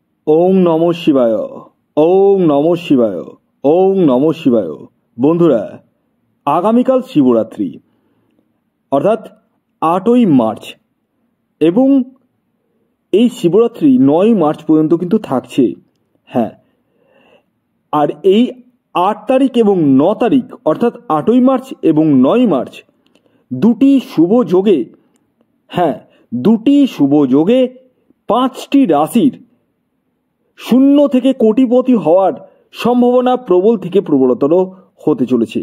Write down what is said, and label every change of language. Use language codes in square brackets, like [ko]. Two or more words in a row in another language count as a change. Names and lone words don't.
[sa] ওং নমঃ শিবায়, ওং নমঃ শিবায়, ওং নমঃ শিবায়। [bn] বন্ধুরা, আগামীকাল শিবরাত্রি অর্থাৎ 8ই মার্চ এবং এই শিবরাত্রি 9ই মার্চ পর্যন্ত কিন্তু থাকছে। হ্যাঁ, আর এই 8 তারিখ এবং 9 তারিখ অর্থাৎ 8ই মার্চ এবং 9ই মার্চ দুটি শুভ যোগে, হ্যাঁ দুটি শুভ যোগে 5টি রাশির শূন্য থেকে কোটিপতি হওয়ার সম্ভাবনা প্রবল থেকে প্রবলতর হতে চলেছে।